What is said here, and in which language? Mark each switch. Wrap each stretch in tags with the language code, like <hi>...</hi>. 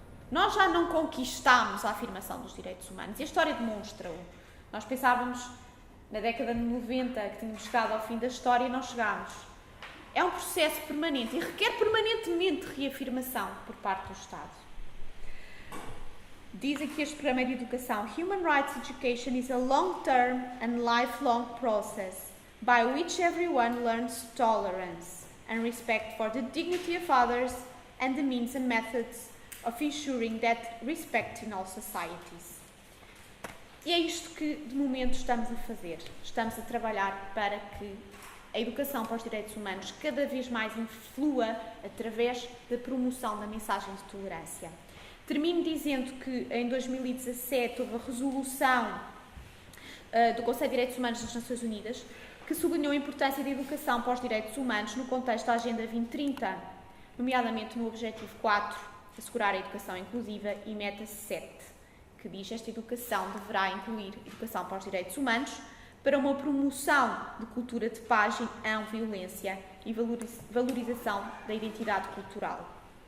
<pt>Nós já não conquistámos a afirmação dos direitos humanos e a história demonstra-o. Nós pensávamos na década de 90 que tínhamos chegado ao fim da história e não chegámos. É um processo permanente e requer permanentemente reafirmação por parte do Estado. Diz aqui este programa de educação:</pt> <en>Human Rights Education is a long-term and lifelong process by which everyone learns tolerance and respect for the dignity of others and the means and methods of ensuring that respect in all societies.</en> <pt>E é isto que, de momento, estamos a fazer. Estamos a trabalhar para que a educação para os direitos humanos cada vez mais influa através da promoção da mensagem de tolerância. Termino dizendo que em 2017 houve a resolução do Conselho de Direitos Humanos das Nações Unidas que sublinhou a importância da educação para os direitos humanos no contexto da Agenda 2030, nomeadamente no Objetivo 4, assegurar a educação inclusiva, e Meta 7, que diz que esta educação deverá incluir educação para os direitos humanos para uma promoção de cultura de paz e não violência e valorização da identidade cultural.</pt>